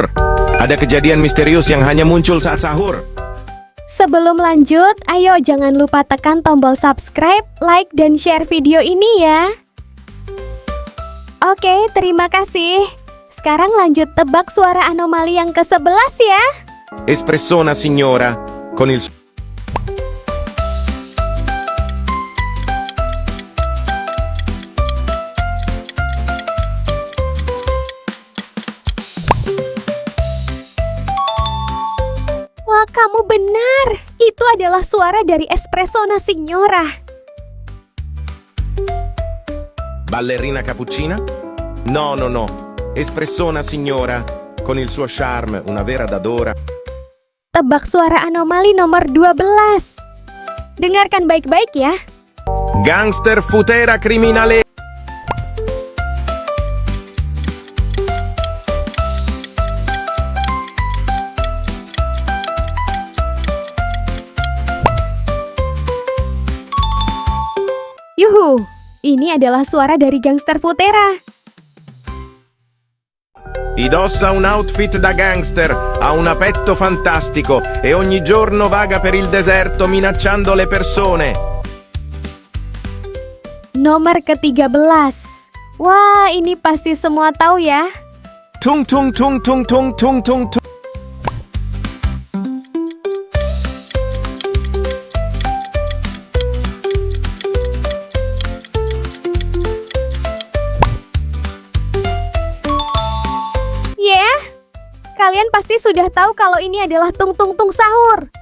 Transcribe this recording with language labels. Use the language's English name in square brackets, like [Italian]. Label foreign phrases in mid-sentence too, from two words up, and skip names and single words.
[Indonesian] Ada kejadian misterius yang hanya muncul saat sahur. Sebelum lanjut, ayo jangan lupa tekan tombol subscribe, like, dan share video ini ya. Oke, terima kasih. Sekarang lanjut tebak suara anomali yang ke-11 ya. [Italian] Espressona signora con il [Indonesian] Wah, kamu benar. Itu adalah suara dari Espressona Signora. [Italian] ballerina cappuccina? No. Espressona signora con il suo charme, una vera dadora. [Indonesian] Tebak suara anomali nomor 12. Dengarkan baik-baik ya. [Italian] Gangster futera criminale. [Indonesian] Yuhu, ini adalah suara dari Gangster Futera. [Italian] Indossa un outfit da gangster, ha un petto fantastico e ogni giorno vaga per il deserto minacciando le persone. [Indonesian] Nomor ke-13. Wah, ini pasti semua tahu ya. Tung. Ya, kalian pasti sudah tahu kalau ini adalah tung sahur.